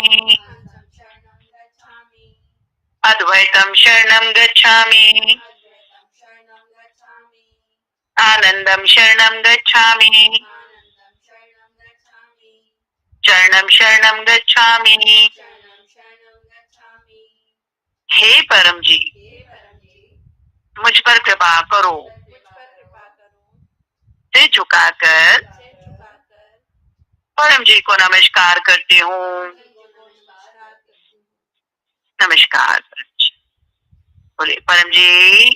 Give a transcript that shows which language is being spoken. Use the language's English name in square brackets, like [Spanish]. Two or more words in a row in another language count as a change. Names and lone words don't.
[Sanskrit] हंसं शरणं गच्छामि, अद्वैतं शरणं गच्छामि, अद्वैतं शरणं गच्छामि, आनंदं शरणं गच्छामि, आनन्दं शरणं गच्छामि, चरणं शरणं गच्छामि। शरणं शरणं गच्छामि। [Hindi] हे परम जी, हे परम जी, मुझ पर कृपा करो। मुझ पर कृपा करो। सिर झुकाकर सिर झुकाकर परम जी को नमस्कार करती हूँ। परम जी को नमस्कार करती हूँ। नमस्कार परम जी। बोलिए परम जी,